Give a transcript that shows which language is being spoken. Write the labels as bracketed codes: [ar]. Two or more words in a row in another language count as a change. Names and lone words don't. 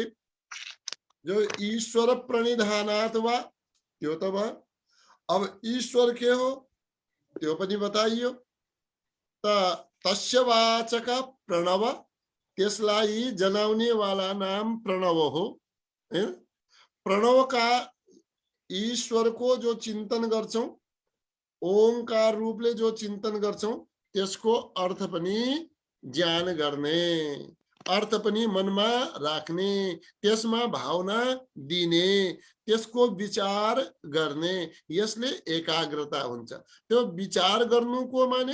[ne] जो [sa] ईश्वर प्रणिधानात् [ne] वा त्यो त भयो अब ईश्वर के हो त्यो पनि बताइयो त [sa] तस्य वाचक प्रणव [ne] त्यसलाई जनाउने वाला नाम प्रणव हो हैन प्रणव का ईश्वर को जो चिंतन गर्छौं ओंकार रूपले जो चिंतन गर्छौं त्यसको अर्थ पनि ज्ञान गर्ने अर्थ पनि मनमा राख्ने त्यसमा भावना दिने त्यसको विचार गर्ने यसले एकाग्रता हुन्छ त्यो विचार गर्नुको माने